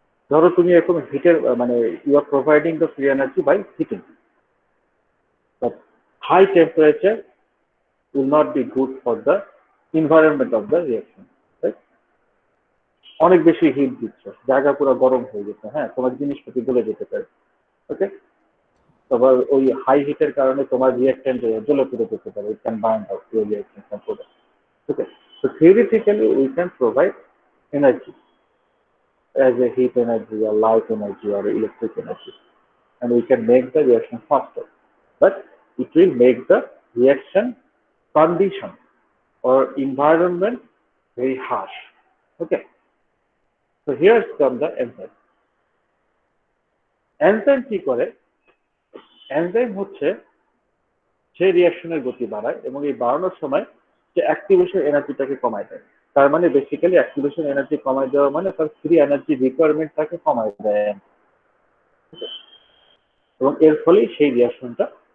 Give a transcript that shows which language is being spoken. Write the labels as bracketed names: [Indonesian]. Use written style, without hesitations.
[Bangla] ধরো তুমি এখন হিটের, মানে [English] You are providing the free energy by heating, but high temperature will not be good for the environment of the reaction, right? [Bangla] অনেক বেশি hit দিচ্ছ, জায়গা পুরো গরম হয়ে গেছে, হ্যাঁ, তোমার জিনিসপত্র গলে যেতে পারে। ওকে, তারপর ওই হাই হিটের কারণে তোমার রিঅ্যাকট্যান্ট জ্বলে পুড়ে যেতে পারে, [English] It can burn out your reaction from product. Okay, so theoretically we can provide energy as a heat energy or light energy or electric energy, and we can make the reaction faster, but it will make the reaction condition or environment very harsh. Okay, so here's come the enzyme. [Bangla] Enzyme কি করে? Enzyme হচ্ছে সেই রিয়াকশনের গতি বাড়ায়, এবং এই বাড়ানোর সময় সে অ্যাক্টিভেশন এনার্জিটাকে কমায় দেয়। তার মানে বেসিক্যালি অ্যাক্টিভেশন এনার্জি কমায় দেওয়া মানে তার ফ্রি এনার্জি রিকোয়ারমেন্টটাকে কমায় দেয়, এবং এর ফলেই সেই রিয়াকশনটা